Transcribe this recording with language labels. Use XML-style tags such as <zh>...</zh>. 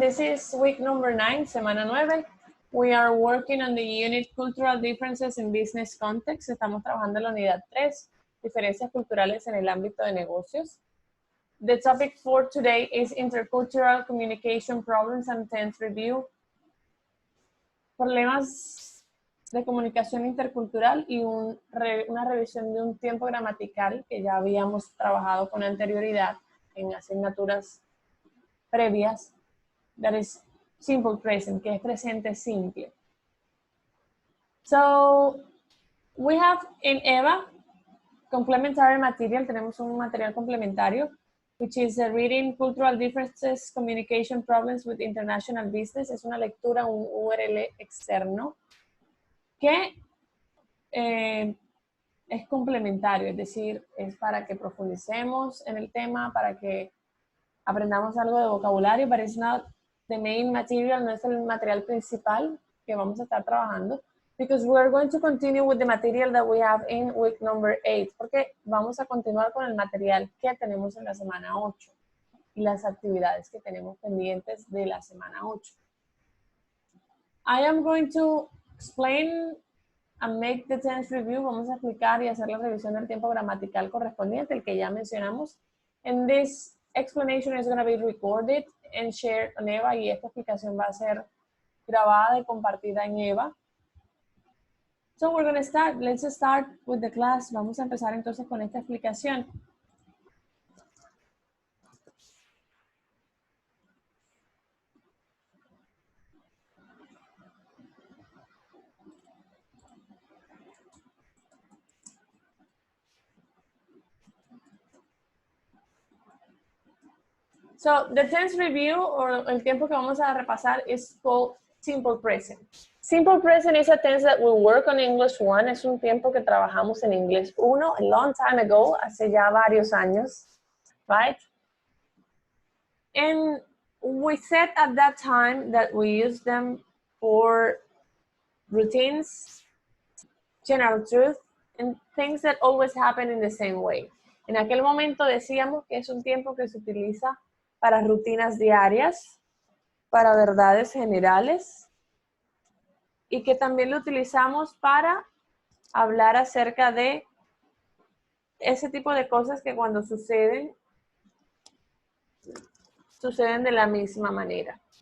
<en>This is week number 9,</en> <es>semana 9.</es> <en>We are working on the unit Cultural Differences in Business Context.</en> <es>Estamos trabajando en la unidad 3, diferencias culturales en el ámbito de negocios.</es> <en>The topic for today is Intercultural Communication Problems and Tense Review.</en> <es>Problemas de comunicación intercultural y una revisión de un tiempo gramatical que ya habíamos trabajado con anterioridad en asignaturas previas.</es> <en>That is simple present,</en> <es>que es presente simple.</es> <en>So, we have in EVA, complementary material,</en> <es>tenemos un material complementario,</es> <en>which is Reading Cultural Differences, Communication Problems with International Business.</en> <es>Es una lectura, un URL externo, que es complementario, es decir, es para que profundicemos en el tema, para que aprendamos algo de vocabulario,</es> <en>but it's not the main material,</en> <es>no es el material principal que vamos a estar trabajando,</es> <en>because we're going to continue with the material that we have in week number 8,</en> <es>porque vamos a continuar con el material que tenemos en la semana 8 y las actividades que tenemos pendientes de la semana 8.</es> <en>I am going to explain and make the tense review.</en> <es>Vamos a explicar y hacer la revisión del tiempo gramatical correspondiente, el que ya mencionamos.</es> <en>And this explanation is going to be recorded and shared on EVA,</en> <es>y esta explicación va a ser grabada y compartida en EVA.</es> <en>So we're going to start. Let's start with the class.</en> <es>Vamos a empezar entonces con esta explicación.</es> <en>So the tense review, or</en> <es>el tiempo que vamos a repasar,</es> <en>is called simple present. Simple present is a tense that we work on English 1.</en> <es>Es un tiempo que trabajamos en English 1</es> <en>a long time ago,</en> <es>hace ya varios años, right?</es> <en>And we said at that time that we use them for routines, general truth, and things that always happen in the same way.</en> <es>En aquel momento decíamos que es un tiempo que se utiliza para rutinas diarias, para verdades generales, y que también lo utilizamos para hablar acerca de ese tipo de cosas que cuando suceden de la misma manera.</es>